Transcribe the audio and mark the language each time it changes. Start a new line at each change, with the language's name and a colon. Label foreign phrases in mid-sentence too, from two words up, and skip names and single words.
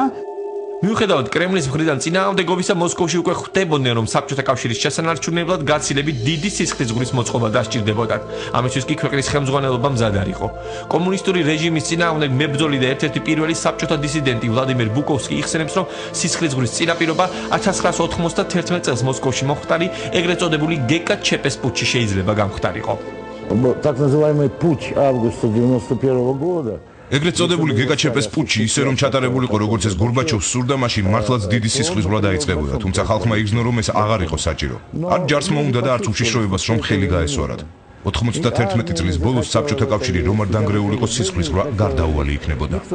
Georgian: მიუხედავად კრემლის მხრიდან წინააღმდეგობისა, მოსკოვში უკვე ხვდებოდნენ, რომ საბჭოთა კავშირის შესანარჩუნებლად გაცილებით დიდი სისხლისღვრის მოწყობა დასჭირდებოდათ. ამისთვის კი ქვეყნის ხელმძღვანელობა მზად არ იყო. კომუნისტური რეჟიმის წინააღმდეგ მებრძოლი და ერთ-ერთი პირველი საბჭოთა დისიდენტი ვლადიმერ ბუკოვსკი იხსენებს, რომ სისხლისღვრის წინაპირობა 1991 წელს მოსკოვში მომხდარი ეგრეთ წოდებული გეკა-ჩეპეს პუტჩი შეიძლება გამხდარიყო.
Russian: Так называемый путч августа 91 года.
Georgian: ეგრეთ წოდებული გეკა-ჩეპეს პუტჩი ისე რომ ჩატარებულიყო, როგორც ეს გორბაჩოვს სურდა, მაშინ მართლაც დიდი სისხლისღვრა დაიწყებოდა, თუმცა ხალხმა იგრძნო, რომ ეს აღარ იყო საჭირო. არ ჯარს მოუნდა და არც უშიშროებას, რომ ხელი გაესვარათ. 91 წლის ბოლოს საბჭოთა კავშირი რომ არ დანგრეულიყო, სისხლისღვრა გარდაუვალი იქნებოდა.